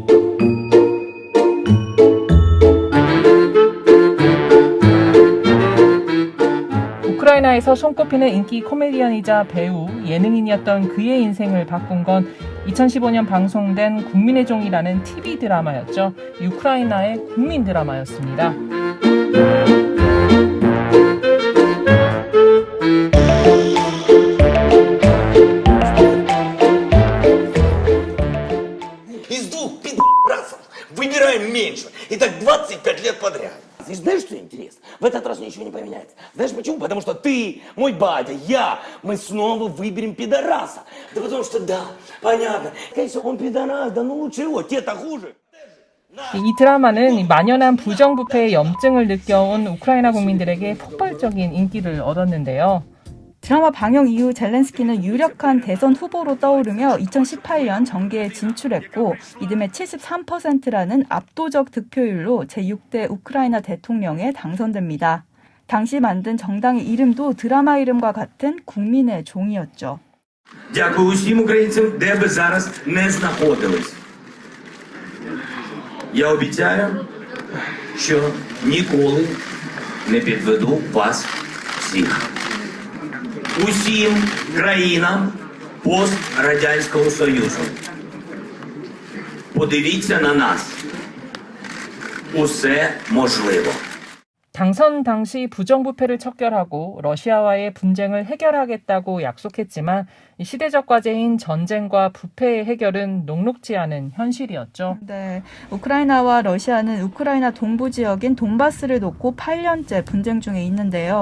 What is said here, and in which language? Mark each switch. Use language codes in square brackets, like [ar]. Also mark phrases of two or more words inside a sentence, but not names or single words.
[ko] 우크라이나에서 손꼽히는 인기 코미디언이자 배우, 예능인이었던 그의 인생을 바꾼 건 2015년 방송된 국민의 종이라는 TV 드라마였죠. 우크라이나의 국민 드라마였습니다. [ru] Из двух пидорасов выбираем меньше. И так 25 лет подряд. И знаешь, что интересно? В этот раз ничего не поменяется. Знаешь почему? Потому что ты, мой батя, я, мы снова выберем пидораса. Да потому что, да, понятно. Конечно, он пидорас, да ну лучше его, те-то хуже. [ko] 이 드라마는 만연한 부정부패의 염증을 느껴온 우크라이나 국민들에게 폭발적인 인기를 얻었는데요. 드라마 방영 이후 젤렌스키는 유력한 대선 후보로 떠오르며 2018년 정계에 진출했고 이듬해 73%라는 압도적 득표율로 제6대 우크라이나 대통령에 당선됩니다. 당시 만든 정당의 이름도 드라마 이름과 같은 국민의 종이었죠. [uk] Дякую усім українцям, де би зараз не знаходились. Я обіцяю, що ніколи не підведу вас всіх. Усім країнам пострадянського Союзу. Подивіться на нас. Усе можливо. [ko] 당선 당시 부정부패를 척결하고 러시아와의 분쟁을 해결하겠다고 약속했지만 이 시대적 과제인 전쟁과 부패의 해결은 녹록지 않은 현실이었죠. 네, 우크라이나와 러시아는 우크라이나 동부 지역인 돈바스를 놓고 8년째 분쟁 중에 있는데요.